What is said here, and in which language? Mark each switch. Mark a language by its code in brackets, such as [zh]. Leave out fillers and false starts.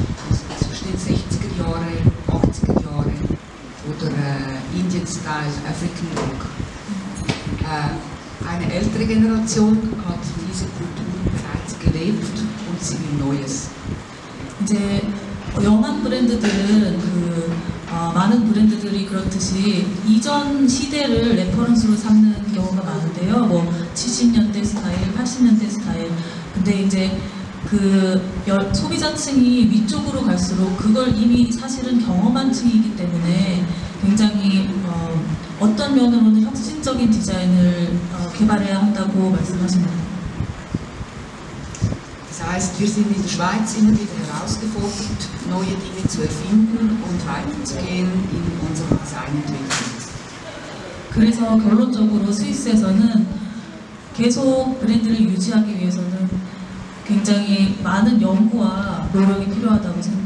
[de] Also zwischen den 60er Jahre, 80er Jahre oder Indian Style, African Look. Eine ältere Generation hat diese Kulturen bereits gelebt und sie will Neues. [ko] 이제 영한 브랜드들은 많은 브랜드들이 그렇듯이 이전 시대를 레퍼런스로 삼는 경우가 많은데요. 뭐 70년대 스타일, 80년대 스타일. 근데 이제 그 소비자층이 위쪽으로 갈수록 그걸 이미 사실은 경험한 층이기 때문에 굉장히 어떤 면으로는 혁신적인 디자인을 개발해야 한다고 말씀하십니다. [de] Das heißt, wir sind in der Schweiz immer wieder herausgefordert, neue Dinge zu erfinden und weiterzugehen in unserer Designentwicklung. [ko] 그래서 결론적으로 스위스에서는 계속 브랜드를 유지하기 위해서는 굉장히 많은 연구와 노력이 필요하다고